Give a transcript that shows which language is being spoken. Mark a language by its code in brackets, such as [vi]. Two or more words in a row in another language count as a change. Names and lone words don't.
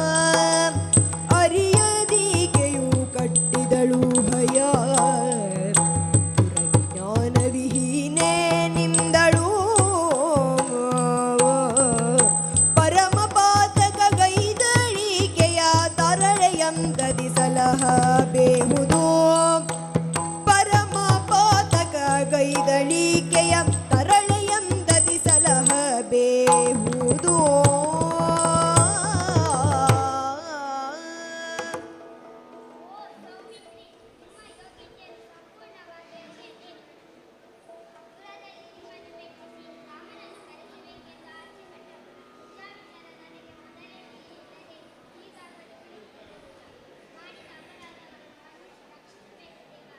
[kn] ಅರಿಯದಿಕೆಯು ಕಟ್ಟಿದಳು ಹಯ ಜ್ಞಾನವಿಹೀನೆ ನಿಂದಳು ಪರಮ ಪಾತಕ ಗೈದಳಿಕೆಯ ತರಳೆಯಂದದಿ ಸಲಹ ಬೇಹುದು ಪರಮ ಪಾತಕ ಗೈದಳಿಕೆಯ ತರಳೆಯಂದದಿ ಸಲಹ ಬೇಹುದು ಓ ಸೌಮಿತ್ರಿ, ನಿಮ್ಮ ಯೋಗ್ಯತೆಯನ್ನು ಸಂಪೂರ್ಣವಾಗಿ ಅರಿಯದೆ ದೂರದಲ್ಲಿ ನಿಮ್ಮನ್ನು ಮೆಚ್ಚಿಸಿ ರಾಮನನ್ನು ಕರೆಸಬೇಕೆಂದು ಆಸೆಪಟ್ಟರು. ವಿಚಾರ ನನಗೆ ಮೊದಲೇ ತಿಳಿದಿದ್ದರೆ ಈಗಾಗಲೇ ಮಾಡಿದ ಅಪರಾಧವನ್ನು ಮನ್ನಿಸಿ ರಕ್ಷಿಸಬೇಕು ದೇವ.